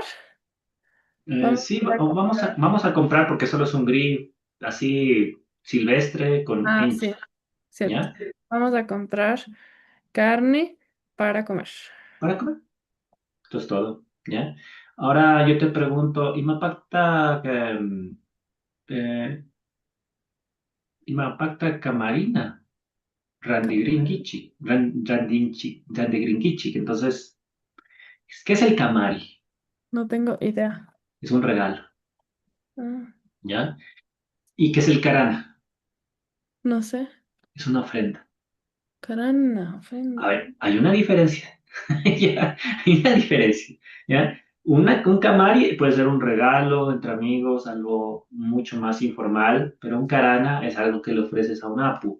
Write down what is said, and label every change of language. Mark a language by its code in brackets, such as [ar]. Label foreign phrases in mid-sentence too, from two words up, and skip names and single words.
[es] Vamos Sí, a ir a comprar. vamos a comprar porque solo es un grill así silvestre con Ah, hinch, sí, cierto. ¿ya? Vamos a comprar carne para comer. Para comer. Esto es todo, ¿ya? Ahora yo te pregunto, [qu] eh, ¿Imapacta camarina? [es] Randigringichi. Entonces, ¿qué es el camari? No tengo idea. Es un regalo, Ah, ¿ya? ¿Y qué es el carana? no sé. Es una ofrenda. Carana, A ofrenda. ver, hay una diferencia. Ya, hay una diferencia, ¿ya? Un camari puede ser un regalo entre amigos, algo mucho más informal, pero un carana es algo que le ofreces a un apu,